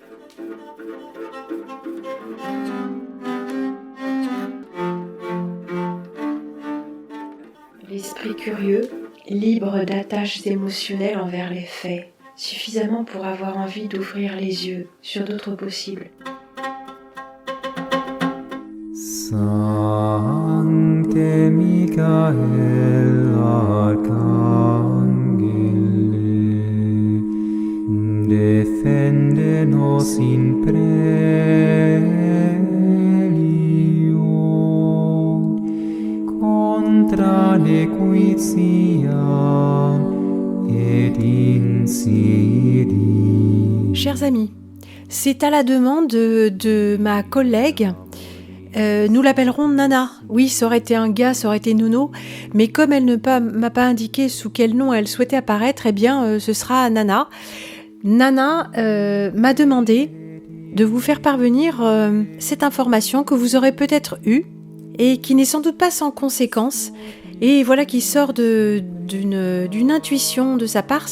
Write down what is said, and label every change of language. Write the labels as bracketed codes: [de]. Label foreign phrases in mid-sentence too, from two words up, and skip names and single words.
[fr] L'esprit curieux, libre d'attaches émotionnelles envers les faits, suffisamment pour avoir envie d'ouvrir les yeux sur d'autres possibles. [la] Sancte Michael Arcangele, defende nos in prelio, contra nequitia et insidie. [fr] Chers amis, c'est à la demande de ma collègue. Nous l'appellerons Nana. Oui, ça aurait été un gars, ça aurait été Nono, mais comme elle ne m'a pas indiqué sous quel nom elle souhaitait apparaître, eh bien, ce sera Nana. Nana m'a demandé de vous faire parvenir cette information que vous aurez peut-être eue et qui n'est sans doute pas sans conséquence, et voilà qui sort d'une intuition de sa part.